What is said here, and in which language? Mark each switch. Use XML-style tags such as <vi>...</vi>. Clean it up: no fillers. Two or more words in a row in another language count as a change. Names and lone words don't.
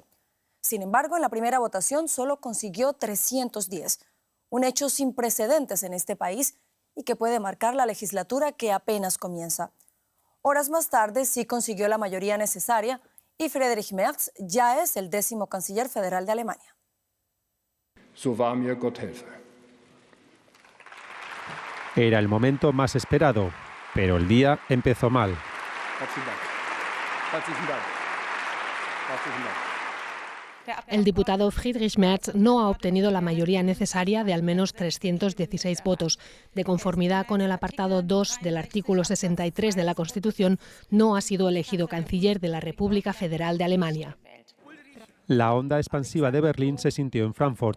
<es>Sin embargo, en la primera votación solo consiguió 310. Un hecho sin precedentes en este país y que puede marcar la legislatura que apenas comienza. Horas más tarde sí consiguió la mayoría necesaria y Friedrich Merz ya es el 10º canciller federal de Alemania.</es> <de>So wahr mir Gott helfe.</de> <es>Era el momento más esperado, pero el día empezó mal.</es> <de>Herzlichen Dank. Herzlichen Dank. Herzlichen Dank.</de> <es>El diputado Friedrich Merz no ha obtenido la mayoría necesaria de al menos 316 votos. De conformidad con el apartado 2 del artículo 63 de la Constitución, no ha sido elegido canciller de la República Federal de Alemania. La onda expansiva de Berlín se sintió en Frankfurt.</es>